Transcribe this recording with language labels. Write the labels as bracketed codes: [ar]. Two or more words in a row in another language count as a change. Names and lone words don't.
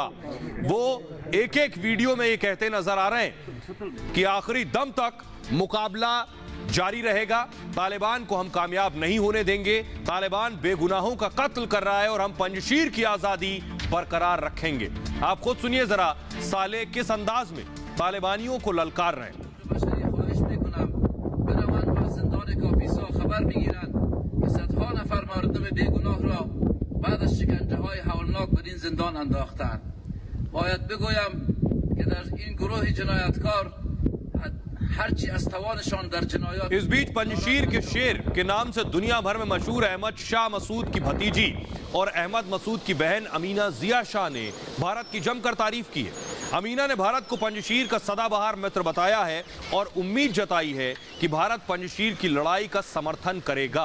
[hi] वो एक वीडियो में ये कहते नजर आ रहे हैं कि आखिरी दम तक मुकाबला जारी रहेगा। तालिबान को हम कामयाब नहीं होने देंगे। तालिबान बेगुनाहों का कत्ल कर रहा है और हम पंजशीर की आजादी बरकरार रखेंगे। आप खुद सुनिए जरा साले किस अंदाज में तालिबानियों को ललकार रहे हैं। [fa] خبر میگیرند که صدها نفر مردم بیگناه را بعد از شکنجه‌های هولناک در این زندان انداختند. باید بگویم که در این گروه جنایتکار هرچی از توانشان در جنایات [hi] इस बीच पंजशीर के शेर के नाम से दुनिया भर में मशहूर अहमद शाह मसूद की भतीजी और अहमद मसूद की बहन अमीना जिया शाह ने भारत की जमकर तारीफ की है। अमीना ने भारत को पंजशीर का सदाबहार मित्र बताया है और उम्मीद जताई है कि भारत पंजशीर की लड़ाई का समर्थन करेगा।